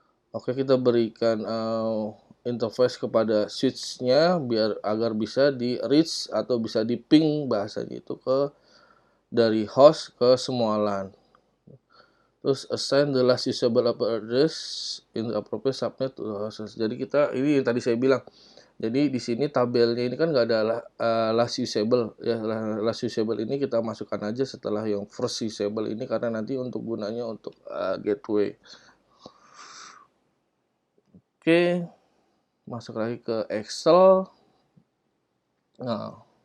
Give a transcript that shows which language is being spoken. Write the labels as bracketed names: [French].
[Indonesian] Oke, kita berikan interface kepada switch-nya agar bisa di reach atau bisa di ping bahasanya itu dari host ke semua LAN. Terus [English] assign the last usable address in the appropriate subnet to the host. [Indonesian] Jadi ini yang tadi saya bilang. Jadi di sini tabelnya ini kan nggak ada last usable ya. Last usable ini kita masukkan aja setelah yang first usable ini karena nanti untuk gunanya untuk gateway. Oke, masuk lagi ke Excel. Nah,